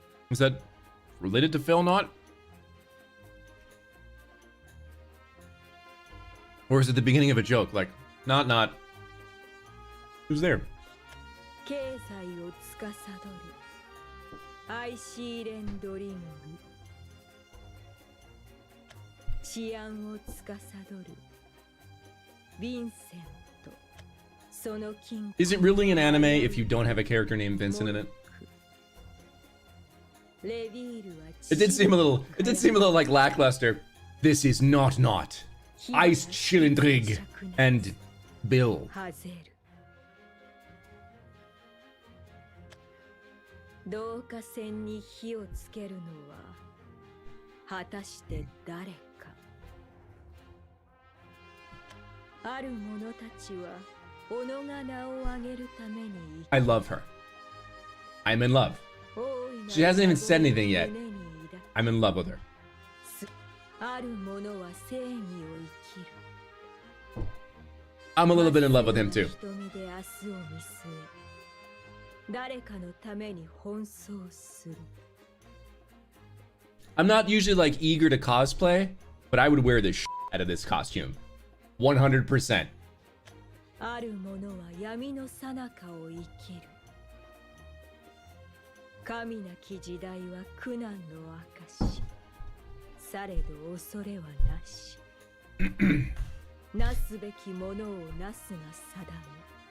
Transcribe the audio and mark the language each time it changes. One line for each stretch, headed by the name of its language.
English: Is that related to Phil Knott? Or is it the beginning of a joke? Like, not. Who's there?
Japanese: 経済を司るアイシーレンドリング治安を司るヴィンセント
English: Is it really an anime if you don't have a character named Vincent in it? It did seem a little like lackluster. This is not Ice Chillendrig and Bill.
Japanese: 導火線に火をつけるのは果たして誰か。ある者たちは己が名を上げるために
English: I love her. I'm in love. She hasn't even said anything yet. I'm in love with her.
Japanese: ある者は正義を生きる。
English: I'm a little bit in love with him too.
Japanese: 瞳で明日を見据え誰かのために奔走する。
English: I'm not usually like eager to cosplay, but I would wear the shit out of this costume. 100%.
Japanese: ある者は闇の最中を生きる。神なき時代は苦難の証。されど恐れはなし。なすべきものをなすが定め。